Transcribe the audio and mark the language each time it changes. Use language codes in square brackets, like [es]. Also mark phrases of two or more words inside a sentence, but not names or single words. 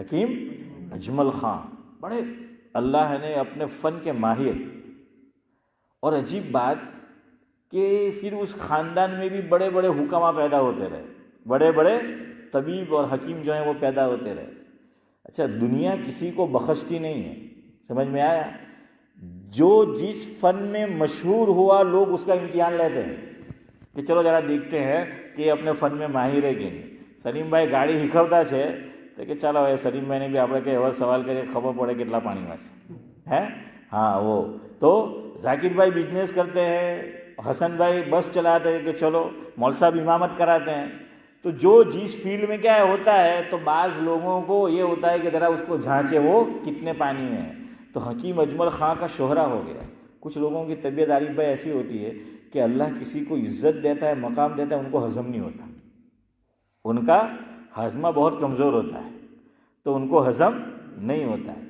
[ur] حکیم اجمل خان، بڑے اللہ نے اپنے فن کے ماہر، اور عجیب بات کہ پھر اس خاندان میں بھی بڑے بڑے حکما پیدا ہوتے رہے، بڑے بڑے طبیب اور حکیم جو ہیں وہ پیدا ہوتے رہے۔ اچھا، دنیا کسی کو بخشتی نہیں ہے، سمجھ میں آیا؟ جو جس فن میں مشہور ہوا لوگ اس کا امتحان لیتے ہیں کہ چلو ذرا دیکھتے ہیں کہ اپنے فن میں ماہر ہے کہ نہیں۔ سلیم بھائی گاڑی [gu] શીખવતા છે [ur] તો کہ چلو એ سلیم بھائی نے بھی [gu] આપણે કંઈ એવો સવાલ કરીએ ખબર પડે કેટલા પાણીમાં છે [ur] ہاں وہ تو ذاکر بھائی بزنس کرتے ہیں، حسن بھائی بس چلاتے ہیں کہ چلو مول صاحب امامت کراتے ہیں۔ تو جو جس فیلڈ میں کیا ہوتا ہے تو بعض لوگوں کو یہ ہوتا ہے کہ ذرا اس کو جھانچے وہ کتنے پانی میں ہے۔ تو حکیم اجمل خان کا شہرہ ہو گیا۔ کچھ لوگوں کی طبیعت عارف بھائی ایسی ہوتی ہے کہ اللہ کسی کو عزت دیتا ہے، مقام دیتا ہے، ان کو ہضم نہیں ہوتا، ان کا ہاضمہ بہت کمزور ہوتا ہے، تو ان کو ہضم نہیں ہوتا ہے۔